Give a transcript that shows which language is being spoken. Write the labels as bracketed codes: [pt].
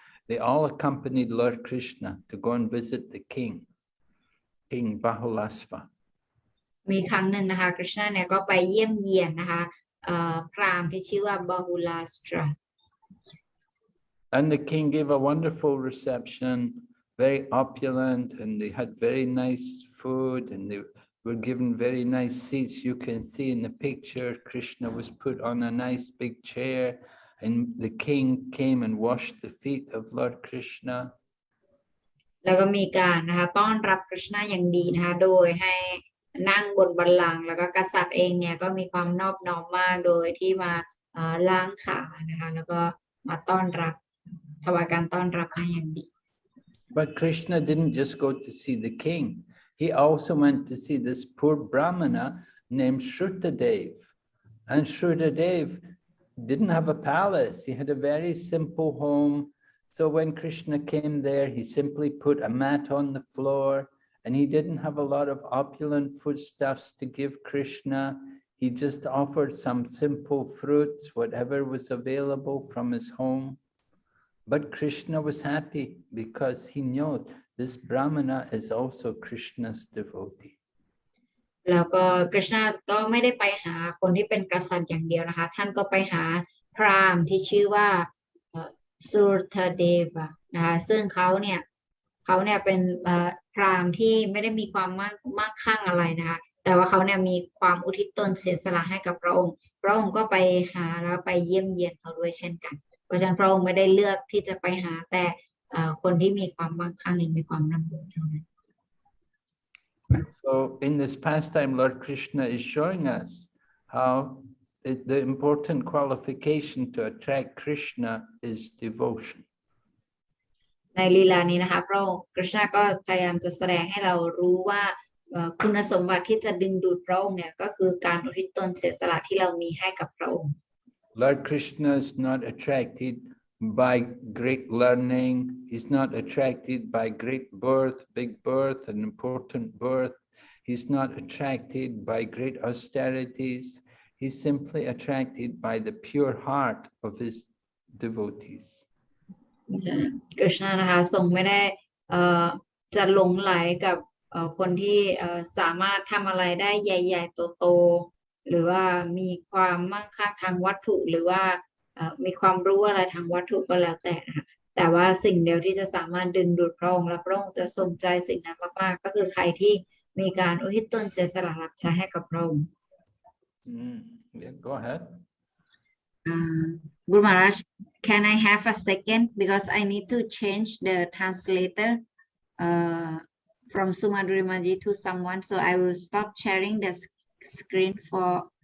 [en] They all accompanied Lord Krishna to go and visit the king, King Bahulasva. [th] มีครั้งหนึ่งนะคะกฤษณะเนี่ยก็ไปเยี่ยมเยียนนะคะพราหมณ์ที่ชื่อว่าบาฮูลาสตรา [en] And the king gave a wonderful reception, very opulent, and they had very nice food, and they were given very nice seats. You can see in the picture, Krishna was put on a nice big chair, and the king came and washed the feet of Lord Krishna. [th] แล้วก็มีการนะคะต้อนรับกฤษณะอย่างดีนะคะโดยให้นั่งบนบัลลังก์แล้วก็กษัตริย์เองเนี่ยก็มีความนอบน้อมมากโดยที่มาล้างขานะคะแล้วก็มาต้อนรับถวายการต้อนรับให้อย่างดี [en] But Krishna didn't just go to see the king. He also went to see this poor Brahmana named Shrutadev. And Shrutadev didn't have a palace. He had a very simple home. So when Krishna came there, he simply put a mat on the floor, and he didn't have a lot of opulent foodstuffs to give Krishna. He just offered some simple fruits, whatever was available from his home. But Krishna was happy because he knew this Brahmana is also Krishna's devotee. [th] แล้วก็กฤษณะก็ไม่ได้ไปหาคนที่เป็นกษัตริย์อย่างเดียวนะคะท่านก็ไปหาพราหมณ์ที่ชื่อว่าสุรทเดวะนะคะซึ่งเขาเนี่ยเป็นพราหมณ์ที่ไม่ได้มีความมั่งคั่งอะไรนะคะแต่ว่าเขาเนี่ยมีความอุทิศตนเสียสละให้กับพระองค์ก็ไปหาแล้วไปเยี่ยมเยียนเขาด้วยเช่นกันเพราะฉะนั้นพระองค์ไม่ได้เลือกที่จะไปหาแต่คนที่มีความมั่งคั่งหรือมีความร่ำรวยเท่านั้น [en] So in this pastime, Lord Krishna is showing us how the important qualification to attract Krishna is devotion. [th] ในลีลานี้นะคะพระองค์กฤษณะก็พยายามจะแสดงให้เรารู้ว่าคุณสมบัติที่จะดึงดูดพระองค์เนี่ยก็คือการอุทิศตนเสียสละที่เรามีให้กับพระองค์ [en] Lord Krishna is not attracted by great learning. He's not attracted by great birth, big birth, and important birth. He's not attracted by great austerities. He's simply attracted by the pure heart of his devotees. [th] กฤษณะนะคะทรงไม่ได้จะหลงไหลกับคนที่สามารถทำอะไรได้ใหญ่ๆโตๆหรือว่ามีความมั่งคั่งทางวัตถุหรือว่ามีความรู้อะไรทางวัตถุก็แล้วแต่นะคะแต่ว่าสิ่งเดียวที่จะสามารถดึงดูดพระองค์และพระองค์จะสนใจสิ่งนั้นมากๆก็คือใครที่มีการอุทิศตนเสียสละรับใช้ให้กับพระองค์ [en] Yeah, go ahead. Guru Maharaj, can I have a second because I need to change the translator from Sumadrimaji to someone, so I will stop sharing the screen for